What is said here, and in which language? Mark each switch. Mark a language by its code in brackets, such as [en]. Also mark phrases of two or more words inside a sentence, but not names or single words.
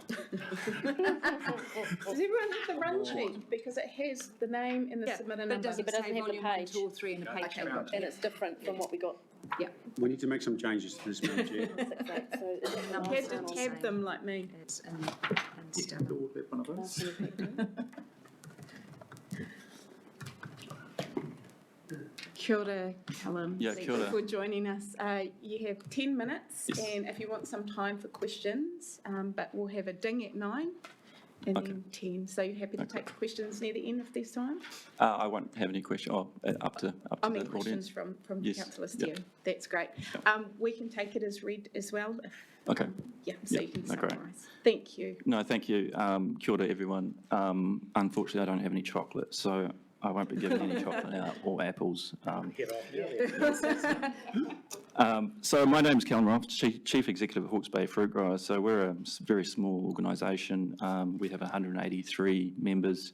[en] Does everyone have the run sheet? Because it has the name and the submitter number. But it doesn't have the page. 2 or 3 in a page. Okay, good. And it's different from what we got. We need to make some changes to this, Madam Chair. So is it You had to tab them like me. It's in stuff. One of those. [mi] Kia ora, Callum. [en] Yeah, Thank [mi] kia ora. [en] you for joining us. You have 10 minutes, Yes. and if you want some time for questions, but we'll have a ding at 9 and then 10. So you're happy to take questions near the end if there's time? I won't have any question, up to I mean, the questions audience. from Yes, councillors yep. too. That's great. We can take it as read as well. Okay. So Yep, you can no, great. summarise. Thank you. No, thank you. [mi] Kia ora, [en] everyone. Unfortunately, I don't have any chocolate, so I won't be giving any chocolate out or apples. So my name's Callum Ross, Chief Executive of Hawke's Bay Fruit Growers. So we're a very small organisation. We have 183 members.